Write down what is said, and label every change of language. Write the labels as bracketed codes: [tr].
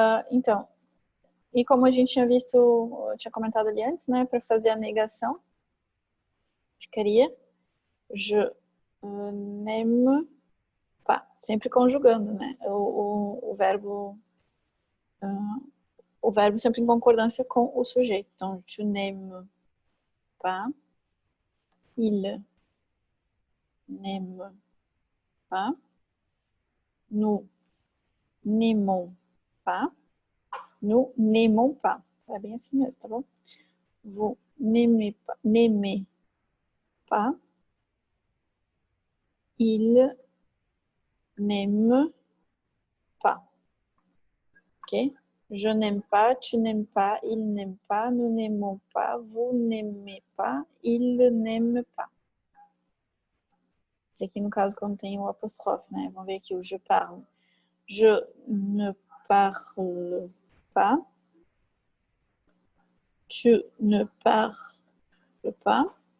[pt] Então, e como a gente tinha visto, eu tinha comentado ali antes, né? Para fazer a negação, ficaria [fr] je n'aime pas. [pt] Sempre conjugando, né? O verbo sempre em concordância com o sujeito. [fr] Então, tu n'aimes pas, il n'aime pas, nous n'aimons pas, nous n'aimons pas. [pt] É bem assim mesmo, tá bom? [fr] Vous n'aimez pas, il n'aime pas. Ok? Je n'aime pas, tu n'aimes pas, il n'aime pas, nous n'aimons pas, vous n'aimez pas, il n'aime pas. [pt] Esse aqui, no caso, quando tem o apóstrofe, né? Vamos ver aqui o [fr] je parle. Je ne parle pas. Tu ne parles pas.